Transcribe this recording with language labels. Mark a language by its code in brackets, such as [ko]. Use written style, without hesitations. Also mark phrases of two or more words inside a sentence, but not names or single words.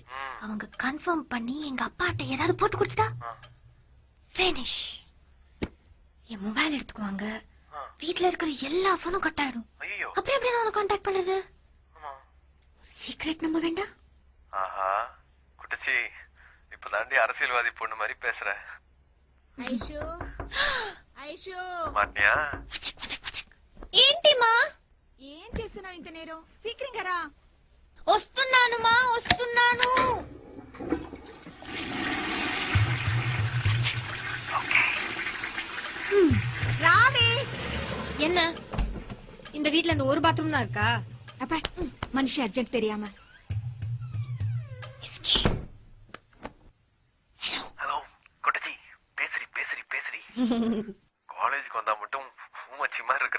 [ta] அவங்க கன்ஃபார்ம் பண்ணி எங்க அப்பாட்ட ஏதாவது போட்டு கொடுத்துட்டா ஃபினிஷ். என் மொபைல் எடுத்துக்குவாங்க, வீட்ல இருக்கிற எல்லா போனும் கட் ஆயிடும். ஐயோ, அப்புறம் எப்படி நான் கான்டாக்ட் பண்றது? ஒரு சீக்ரெட் நம்ப வேண்டாம்? ஆஹா குட்டச்சி, இப்ப தாண்டி அரசியல்வாதி பொண்ணு மாதிரி பேசுற. [te] ఐషు ఐషు [ta] மாட்டியா? [te] ఏంటిమా? ఏం చేస్తున్నావు ఇంత నేరం? సీక్రెంగా రా. వస్తున్నానుమా, వస్తున్నాను. రావే. [ta] என்ன, இந்த வீட்ல இந்த ஒரு பாத்ரூம் தான் இருக்கா? அப்பா, மனுஷி அர்ஜென்ட் தெரியாம. ஹலோ குட்டச்சி, பேசுறி காலேஜுக்கு வந்தா மட்டும் ஊமச்சி மாதிரி இருக்கிற.